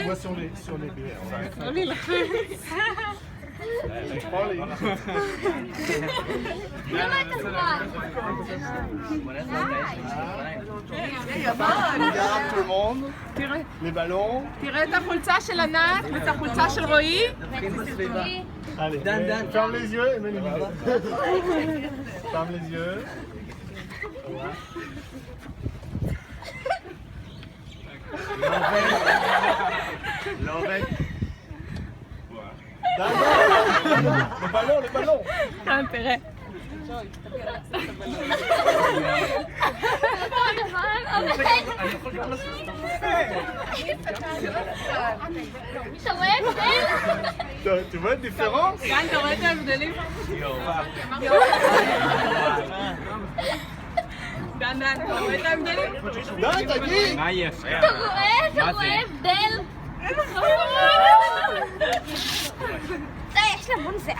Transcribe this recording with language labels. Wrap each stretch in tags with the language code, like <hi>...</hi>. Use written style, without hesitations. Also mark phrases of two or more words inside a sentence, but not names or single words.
<he>לא להילחץ. למה אתה כבר? תראה את החולצה של ענת ואת החולצה של רועי.</he> <fr>Allez, ferme les yeux et mets les lunettes. Ferme les yeux.</fr> <he>לא עובד.</he> <fr>le ballon.</fr> <he>תראה. אתה רואה הבדל?</he> <fr>Tu vois une différence?</fr> <he>גן, אתה רואה את ההבדלים? דן, אתה רואה את ההבדלים? די, תגיד! מה יפה? אתה רואה הבדל? די, יש לה מון זהה.</he>